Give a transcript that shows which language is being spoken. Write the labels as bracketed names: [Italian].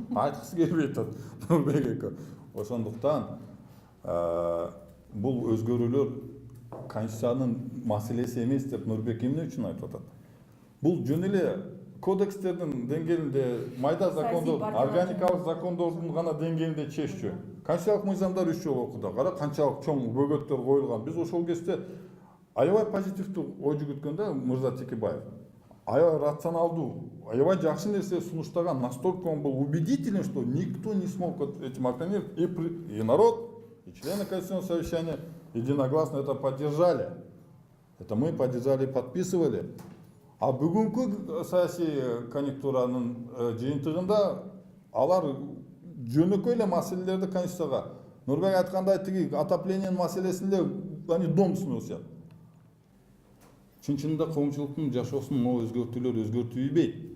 [Kyrgyz] Айткысы келбей атат Нурбек эке. Ошондуктан бул өзгөрүүлөр Конституциянын маселеси эмес деп Нурбек эмне үчүн айтып атат? Бул жөн эле кодекстердин деңгээлинде, майда закондор, органикалык закондордун гана деңгээлинде чеччү. Конституциялык мыйзамдар 3 жолу окууда. Кара канчалык чоң бөгөттөр коюлган. Биз ошол кезде аябай позитивдүү ой жүгүткөндө мырза Текебаев. Аябай рационалдуу, аябай жакшы нерсе сунуштаган, [Russian] настолько он был убедителен, что никто не смог этим оппонировать. И народ, и члены Конституционного совещания единогласно это поддержали. Это мы поддержали и подписывали. [Kyrgyz] А бүгүнкү саясий конъюнктуранын жыйынтыгында алар жөнөкөй эле маселелерди Конституцияга, Нурбек айткандай тиги отоплениянын маселесинде [Russian] они дом сносят. [Kyrgyz] Чын-чынында коомчулуктун жашоосун могу өзгөртүүлөр өзгөртүлбөйт.